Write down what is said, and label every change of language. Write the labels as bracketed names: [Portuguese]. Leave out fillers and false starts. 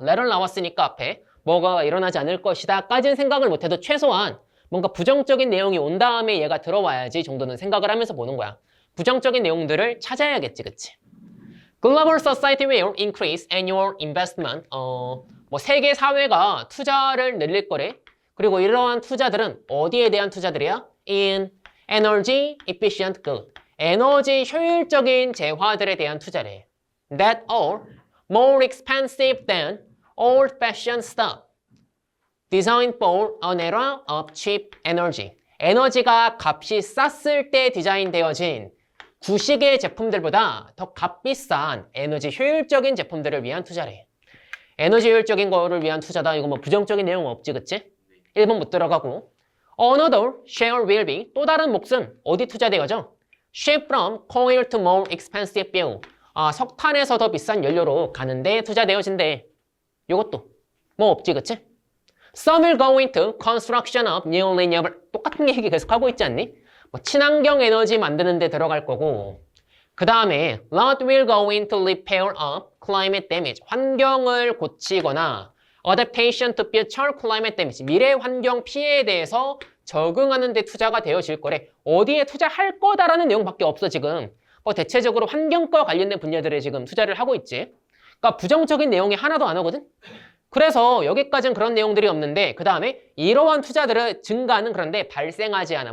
[Korean] letter 나왔으니까 앞에 뭐가 일어나지 않을 것이다 까지는 생각을 못해도 최소한 뭔가 부정적인 내용이 온 다음에 얘가 들어와야지 정도는 생각을 하면서 보는 거야. 부정적인 내용들을 찾아야겠지, 그치? [English] Global society will increase annual investment. [Korean] 뭐 세계 사회가 투자를 늘릴 거래. 그리고 이러한 투자들은 어디에 대한 투자들이야? [English] In energy efficient good. [Korean] 에너지 효율적인 재화들에 대한 투자래. [English] That are more expensive than old-fashioned stuff. Designed for an era of cheap energy. [Korean] 에너지가 값이 쌌을 때 디자인되어진 구식의 제품들보다 더 값비싼 에너지 효율적인 제품들을 위한 투자래. 에너지 효율적인 거를 위한 투자다. 이거 뭐 부정적인 내용 없지, 그치? 1번 못 들어가고. [English] Another share will be. [Korean] 또 다른 몫은 어디 투자되어져? [English] Shift from coal to more expensive fuel. [Korean] 석탄에서 더 비싼 연료로 가는데 투자되어진대. 요것도 뭐 없지, 그치? [English] Some will go into construction of new renewable. [Korean] 똑같은 얘기 계속 하고 있지 않니? 뭐 친환경 에너지 만드는 데 들어갈 거고. 그 다음에 [English] lot will go into repair of climate damage. [Korean] 환경을 고치거나 [English] adaptation to future climate damage. [Korean] 미래 환경 피해에 대해서 적응하는 데 투자가 되어질 거래. 어디에 투자할 거다라는 내용밖에 없어 지금. 뭐 대체적으로 환경과 관련된 분야들에 지금 투자를 하고 있지. 그러니까 부정적인 내용이 하나도 안 오거든. 그래서 여기까지는 그런 내용들이 없는데 그 다음에 이러한 투자들의 증가는 그런데 발생하지 않아.